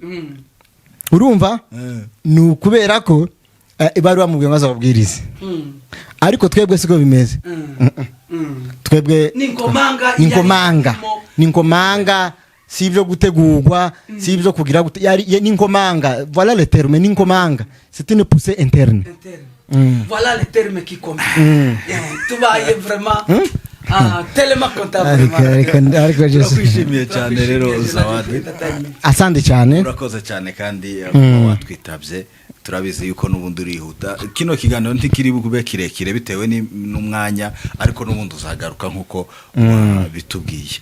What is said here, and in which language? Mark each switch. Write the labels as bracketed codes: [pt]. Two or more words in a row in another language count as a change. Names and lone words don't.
[rw] Urumva? Nukubera ko bari bamubwiye ngo azabwirize, ariko twebwe siko bimeze. Twebwe ni ngomanga, si ibyo gutegurwa, si ibyo kugira ni ngomanga. [fr] Voilà le terme, [rw] ni ngomanga. [fr] C'est une poussée interne. Voilà le terme qui compte. Tubaye vraiment tellement comptable. [rw] Twishimiye cyane rero Zawadi. Asante cyane. Urakoze cyane kandi watwitabye. Turabizi yuko n'ubundi urihuta. Kino kiganiro ntikiri bube kirekire bitewe n'umwanya, ariko n'ubundi uzagaruka nkuko bitubwiye.